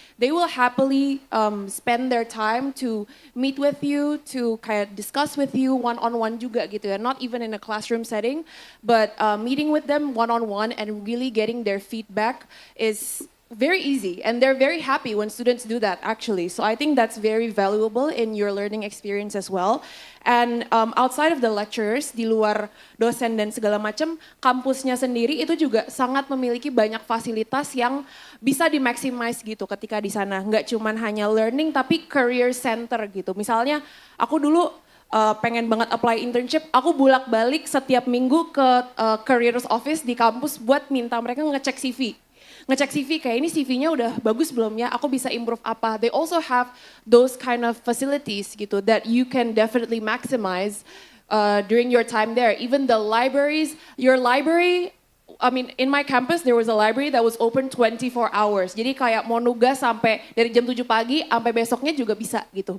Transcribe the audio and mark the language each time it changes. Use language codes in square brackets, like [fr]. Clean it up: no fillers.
[en] They will happily spend their time to meet with you, to kayak discuss with you one-on-one juga gitu ya. Not even in a classroom setting, but meeting with them one-on-one and really getting their feedback is very easy, and they're very happy when students do that actually. So I think that's very valuable in your learning experience as well. [id] And outside of the lecturers, di luar dosen dan segala macam, kampusnya sendiri itu juga sangat memiliki banyak fasilitas yang bisa dimaximize gitu ketika di sana. Nggak cuman hanya learning, tapi career center gitu. Misalnya aku dulu pengen banget apply internship, aku bolak-balik setiap minggu ke careers office di kampus buat minta mereka ngecek CV. Ngecek CV kayak ini CV-nya udah bagus belum ya, aku bisa improve apa. [en] They also have those kind of facilities gitu that you can definitely maximize during your time there. Even the libraries, your library, I mean in my campus there was a library that was open 24 hours. [id] Jadi kayak mau nugas sampai dari jam 7 pagi sampai besoknya juga bisa gitu.